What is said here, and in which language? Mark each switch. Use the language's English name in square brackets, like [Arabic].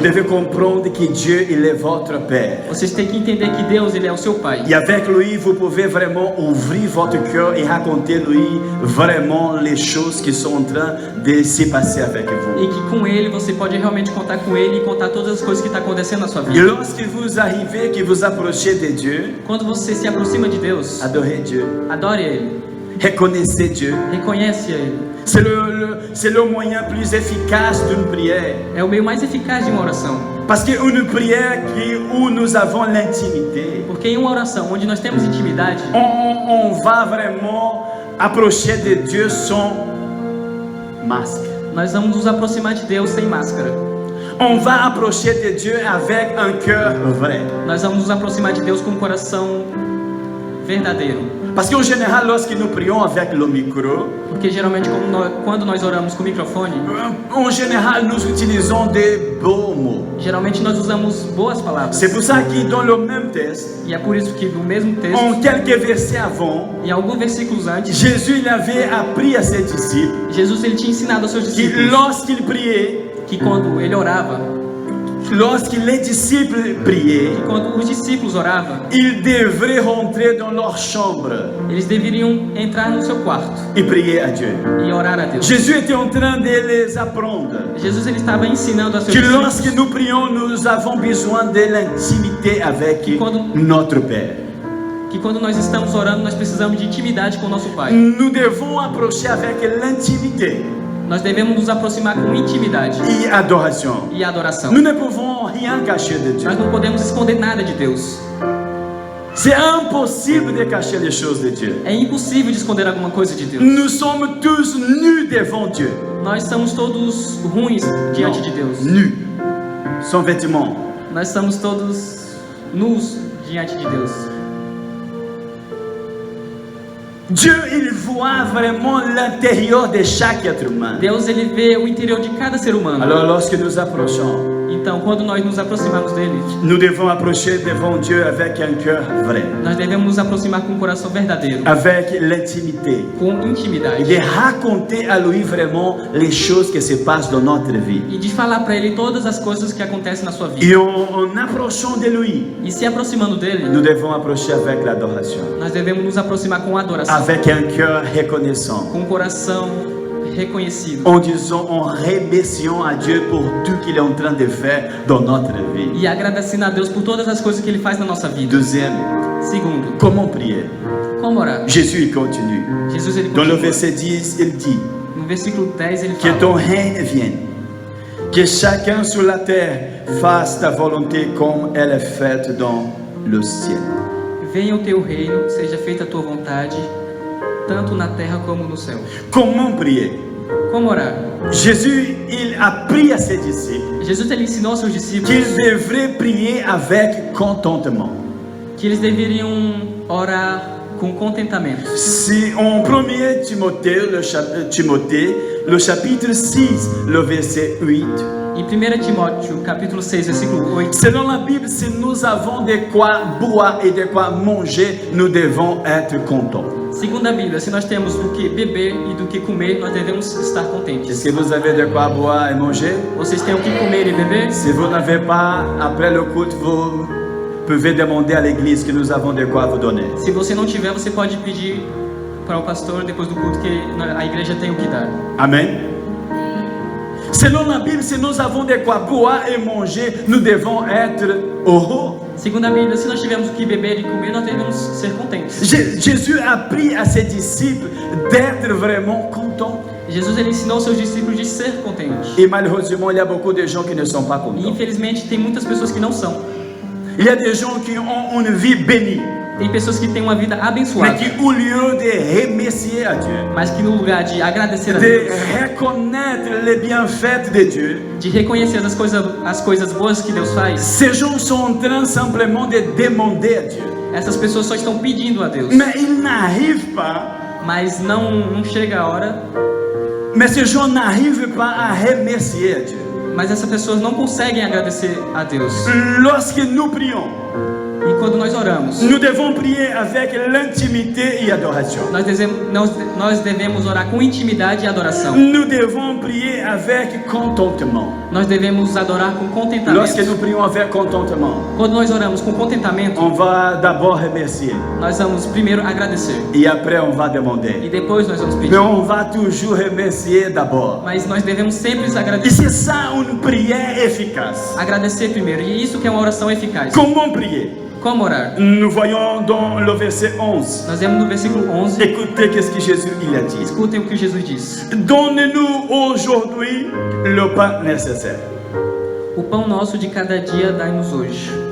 [French] devez comprendre que Dieu, il est votre Père. [Portuguese] Vocês têm que entender que Deus ele é o seu Pai. [French] Et avec lui, vous pouvez vraiment ouvrir votre cœur et raconter lui vraiment les choses qui sont en train de se passer avec vous. [Portuguese] E que com ele você pode realmente contar com ele e contar todas as coisas que estão acontecendo na sua [French] Et [Portuguese] vida. [French] lorsque vous arrivez, que vous approchez de Dieu, [Portuguese] Quando você se aproxima de Deus, [French] adorez Dieu, [Portuguese] adore ele, [French] reconnaissez Dieu. [Portuguese] reconhece ele. [French] C'est le moyen plus efficace d'une prière. [Portuguese] É o meio mais eficaz de uma oração. [French] Parce qu'une prière où nous avons l'intimité, [Portuguese] Porque em uma oração onde nós temos intimidade, [French] on va vraiment approcher de Dieu sans masque. [Portuguese] nós vamos nos aproximar de Deus sem máscara. [French] On va approcher de Dieu avec un cœur vrai. [Portuguese] Nós vamos nos aproximar de Deus com um coração verdadeiro. [French] Parce qu'en général, lorsque nous prions avec le micro, [Portuguese] Porque geralmente quando nós oramos com o microfone, [French] en général, nous utilisons des beaux mots. [Portuguese] geralmente nós usamos boas palavras. [French] C'est pour ça que dans le même texte, [Portuguese] E é por isso que no mesmo [French] en quelques versets avant, [Portuguese] em alguns versículos antes, [French] Jésus il avait appris à ses disciples [Portuguese] Jesus ele tinha ensinado aos seus [French] que [Portuguese] discípulos [French] lorsqu'il priait, [Portuguese] que quando ele orava, [French] lorsque les disciples priaient, [Portuguese] que quando os discípulos oravam, [French] ils devraient rentrer dans leur chambre [Portuguese] eles deveriam entrar no seu quarto [French] et prier à Dieu. [Portuguese] e orar a Deus. [French] Jésus était en train de les apprendre [Portuguese] Jesus ele estava ensinando aos seus [French] que lorsque nous prions, nous avons besoin de l'intimité avec notre Père. [Portuguese] que quando nós estamos orando, nós precisamos de intimidade com o nosso Pai. [French] Nous devons approcher avec l'intimité [Portuguese] Nós devemos nos aproximar com intimidade [French] et adoration. [Portuguese] e adoração. [French] Nous ne pouvons rien cacher de Dieu. [Portuguese] Nós não podemos esconder nada de Deus. [French] C'est impossible de cacher les choses de Dieu. [Portuguese] É impossível de esconder alguma coisa de Deus. [French] Nous sommes tous nus devant Dieu. [Portuguese] Nós somos todos ruins diante de Deus. [French] Nus, sans vêtements. [Portuguese] Nós somos todos nus diante de Deus. [French] Dieu, il voit vraiment l'intérieur de chaque être humain. [Portuguese] Deus ele vê o interior de cada ser humano. [French] Alors, lorsque nous approchons, [Portuguese] Então, quando nós nos aproximamos dele, [French] nous devons approcher devant Dieu avec un cœur vrai, [Portuguese] nós devemos nos aproximar com um coração verdadeiro, [French] avec l'intimité, [Portuguese] com [French] et [Portuguese] intimidade, [French] de raconter à lui vraiment les choses qui se passent dans notre vie. [Portuguese] e de falar para ele todas as coisas que acontecem na sua vida. [French] Et en approchant de lui, [Portuguese] E se aproximando dele, [French] nous devons approcher avec l'adoration, [Portuguese] nós devemos nos aproximar com adoração, [French] avec un cœur reconnaissant. [Portuguese] com um coração reconhecido. [French] en disant, en remerciant à Dieu pour tout qu'il est en train de faire dans notre vie. [Portuguese] E agradecendo a Deus por todas as coisas que Ele faz na nossa vida. [French] Deuxième, [Portuguese] Segundo, [French] comment prier? [Portuguese] como orar? [French] Jésus il continue. [Portuguese] Jesus, ele [French] Dans le verset 10, il dit, [Portuguese] No versículo 10 ele [French] que [Portuguese] fala: [French] ton règne vienne, que chacun sur la terre fasse ta volonté comme elle est faite dans le ciel. [Portuguese] Venha o teu reino, seja feita a tua vontade, tanto na terra como no céu. [French] Comment prier? [Portuguese] Como orar? [French] Jésus, il a appris à ses disciples [Portuguese] Jesus, ele ensinou aos seus discípulos [French] qu'ils devraient prier avec contentement. [Portuguese] que eles deveriam orar com contentamento. [French] Si en 1 Timothée, le chapitre 6, le verset 8, [Portuguese] Em 1 Timóteo, capítulo 6, versículo 8, [French] selon la Bible, si nous avons de quoi boire et de quoi manger, nous devons être contents. [Portuguese] segundo a Bíblia, se nós temos do que beber e do que comer, nós devemos estar [French] Est-ce [Portuguese] contentes. [French] que vous avez de quoi boire et manger? [Portuguese] Vocês têm o que comer e beber? [French] Si vous n'avez pas, après le culte, vous pouvez demander à l'église que nous avons de quoi vous donner. [Portuguese] Se você não tiver, você pode pedir para o pastor depois do culto que a igreja tem o que dar. [French] Amen. Selon la Bible, si nous avons de quoi boire et manger, nous devons être heureux. [Portuguese] Segundo a Bíblia, se nós tivermos o que beber e comer, nós devemos ser contentes. [French] Jésus a appris à ses disciples d'être vraiment contents. [Portuguese] Jesus, ele ensinou aos seus discípulos de ser contentes. [French] Et malheureusement, il y a beaucoup de gens qui ne sont pas [Portuguese] E [French] contents. [Portuguese] infelizmente tem muitas pessoas que não são. [French] Il y a des gens qui ont une vie bénie, [Portuguese] Tem pessoas que têm uma vida [French] mais [Portuguese] abençoada, [French] qui, au lieu de remercier à Dieu, [Portuguese] mas que no lugar de agradecer a [French] de [Portuguese] Deus, [French] reconnaître les bienfaits de Dieu, [Portuguese] de reconhecer as coisas boas que Deus faz, [French] ces gens sont en train simplement de demander à Dieu. [Portuguese] essas pessoas só estão pedindo a Deus. [French] Mais ils n'arrivent pas, [Portuguese] Mas não chega a hora, [French] mais ces gens n'arrivent pas à remercier à Dieu. [Portuguese] mas essas pessoas não conseguem agradecer a Deus. [French] Lorsque nous prions, [Portuguese] E quando nós oramos, [French] nous devons prier avec l'intimité et adoration. [Portuguese] nós devemos orar com intimidade e adoração. [French] Nous devons prier avec contentement. [Portuguese] Nós devemos adorar com [French] Lorsque [Portuguese] contentamento. [French] nous prions avec contentement, [Portuguese] Quando nós oramos com contentamento, [French] on va d'abord remercier [Portuguese] nós vamos primeiro agradecer [French] et après on va [Portuguese] e [French] demander. [Portuguese] depois nós vamos [French] Mais [Portuguese] pedir. [French] on va toujours remercier d'abord. [Portuguese] Mas nós devemos sempre [French] Et [Portuguese] agradecer. [French] c'est ça une prière efficace. [Portuguese] Agradecer primeiro. E isso que é uma oração eficaz. [French] Comment prier? [Portuguese] Como orar? [French] Nous voyons dans le verset 11. [Portuguese] Nós vemos no versículo 11. [French] Écoutez qu'est-ce que Jésus il a dit. [Portuguese] Escutem o que Jesus diz. [French] Donne-nous aujourd'hui le pain nécessaire. [Portuguese] O pão nosso de cada dia dai-nos hoje.